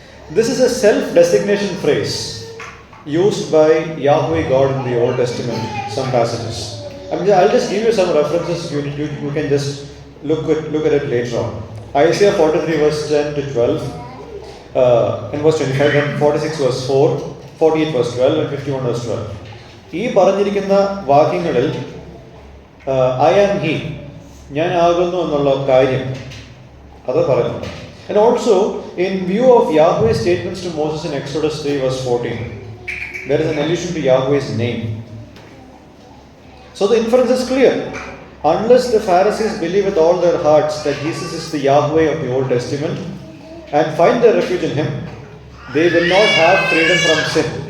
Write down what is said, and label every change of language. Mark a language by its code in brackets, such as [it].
[en] This is a self-designation phrase used by Yahweh God in the Old Testament, some passages. I'll just give you some references. You can just look at it later on. Isaiah 43 verse 10 to 12, and verse 25, and 46 verse 4, 48 verse 12, and 51 verse 12. [ml] ഈ പറഞ്ഞിരിക്കുന്ന വാക്യങ്ങളിൽ [en] I am he, [ml] ഞാൻ ആകുന്നു എന്നുള്ള കാര്യം അത് പറയുന്നുണ്ട്. [en] And also, in view of Yahweh's statements to Moses in Exodus 3 verse 14, there is an allusion to Yahweh's name. So the inference is clear. Unless the Pharisees believe with all their hearts that Jesus is the Yahweh of the Old Testament and find their refuge in Him, they will not have freedom from sin.